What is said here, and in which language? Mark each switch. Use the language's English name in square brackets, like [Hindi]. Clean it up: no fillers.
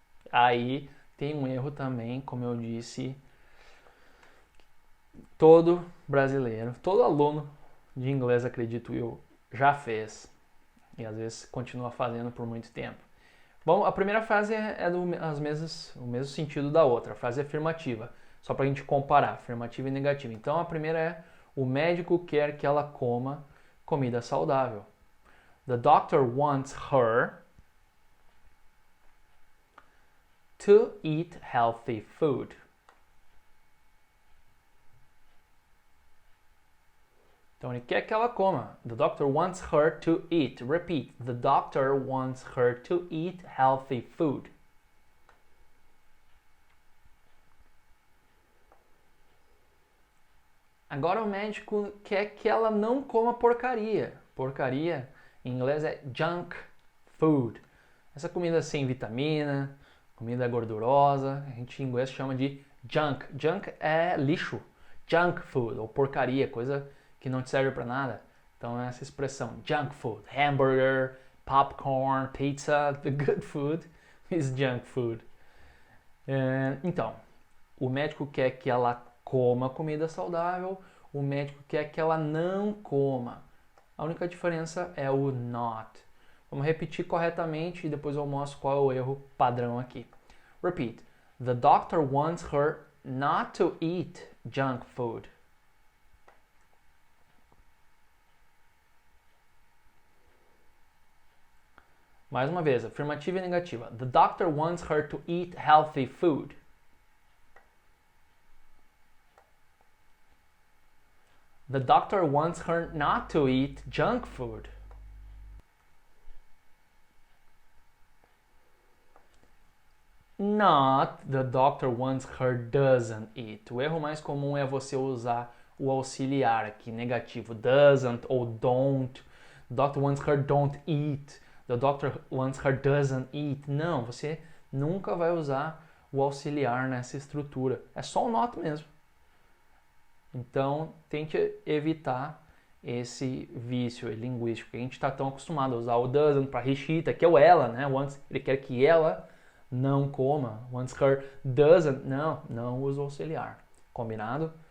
[Portuguese] Aí tem um erro também, como eu disse, todo brasileiro, todo aluno de inglês, acredito eu, já fez. E às vezes continua fazendo por muito tempo. Bom, a primeira frase é o mesmo sentido da outra. A frase é afirmativa, só para a gente comparar, afirmativa e negativa. Então a primeira é: o médico quer que ela coma comida saudável. [English] The doctor wants her to eat healthy food. [Portuguese] Então ele quer que ela coma. [English] The doctor wants her to eat. Repeat. The doctor wants her to eat healthy food. [Portuguese] Agora o médico quer que ela não coma porcaria. Porcaria em inglês é junk food. Essa comida sem vitamina, comida gordurosa, a gente em inglês chama de junk. Junk é lixo. Junk food, ou porcaria, coisa que não te serve para nada. Então é essa expressão, junk food. [English] Hamburger, popcorn, pizza, the good food is junk food. [Portuguese] Então, o médico quer que ela coma comida saudável, o médico quer que ela não coma. A única diferença é o not. Vamos repetir corretamente e depois eu mostro qual é o erro padrão aqui. [English] Repeat. The doctor wants her not to eat junk food. [Portuguese] Mais uma vez, afirmativa e negativa. [English] The doctor wants her to eat healthy food. The doctor wants her not to eat junk food. Not, the doctor wants her doesn't eat. [Portuguese] O erro mais comum é você usar o auxiliar aqui, negativo. [English] Doesn't ou don't. The doctor wants her don't eat. The doctor wants her doesn't eat. [Portuguese] Não, você nunca vai usar o auxiliar nessa estrutura. É só o not mesmo. Então, tente evitar esse vício linguístico. A gente está tão acostumado a usar o doesn't para Rishita, que é o ela, né? Once ele quer que ela não coma. [English] Once her doesn't, [Portuguese] não usa o auxiliar. Combinado?